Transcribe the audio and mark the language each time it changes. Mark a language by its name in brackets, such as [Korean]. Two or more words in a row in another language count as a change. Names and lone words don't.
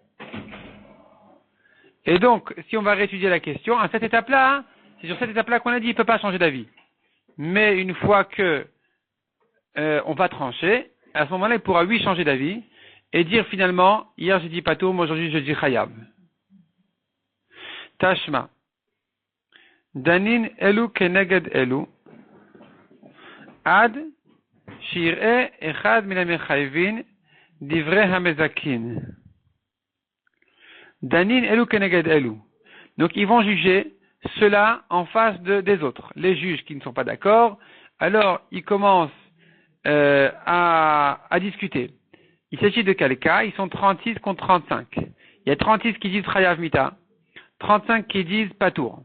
[French] Et donc, si on va réétudier la question, à cette étape-là, c'est sur cette étape-là qu'on a dit, il ne peut pas changer d'avis. Mais une fois que on va trancher, à ce moment-là, il pourra lui changer d'avis et dire finalement, hier j'ai dit patour, moi aujourd'hui je dis chayav. [Hebrew] תא שמע. דנין אלו כנגד אלו. עד שיראה אחד מן המחייבין דברי המזכין. דנין אלו כנגד אלו. [French] Donc ils vont juger cela en face des autres. Les juges qui ne sont pas d'accord, alors ils commencent à discuter. Il s'agit de quel cas? Ils sont 36 contre 35. Il y a 36 qui disent [Hebrew] חייב מיתה, [French] 35 qui disent Patour.